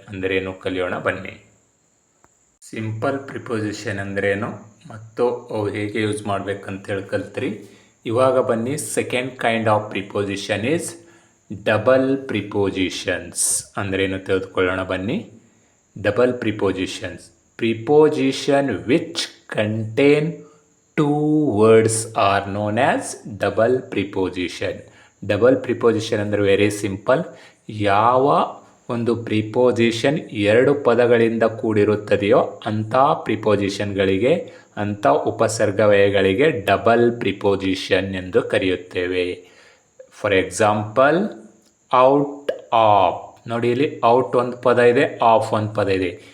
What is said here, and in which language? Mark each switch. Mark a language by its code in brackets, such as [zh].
[kn] ಅಂದ್ರೇನು ಕಲಿಯೋಣ ಬನ್ನಿ. ಸಿಂಪಲ್ ಪ್ರಿಪೋಸಿಷನ್ ಅಂದ್ರೇನು ಮತ್ತು ಅವು ಹೇಗೆ ಯೂಸ್ ಮಾಡಬೇಕಂತೇಳಿ ಕಲ್ತ್ರಿ. ಇವಾಗ ಬನ್ನಿ [en] Second kind of preposition is double prepositions. [kn] ಅಂದ್ರೇನು ತಿಳಿದುಕೊಳ್ಳೋಣ ಬನ್ನಿ. Double prepositions. [en] Preposition which contain 2 words are known as double preposition. [kn] Double preposition ಅಂದರೆ ವೆರಿ ಸಿಂಪಲ್. ಯಾವ ಒಂದು ಪ್ರಿಪೋಸಿಷನ್ 2 ಪದಗಳಿಂದ ಕೂಡಿರುತ್ತದೆಯೋ ಅಂಥ ಪ್ರಿಪೋಸಿಷನ್ಗಳಿಗೆ, ಅಂಥ ಉಪಸರ್ಗವ್ಯಯಗಳಿಗೆ ಡಬಲ್ ಪ್ರಿಪೋಸಿಷನ್ ಎಂದು ಕರೆಯುತ್ತೇವೆ. ಫಾರ್ ಎಕ್ಸಾಂಪಲ್ ಔಟ್ ಆಫ್, ನೋಡಿ ಇಲ್ಲಿ ಔಟ್ ಒಂದು ಪದ ಇದೆ, ಆಫ್ ಒಂದು ಪದ ಇದೆ.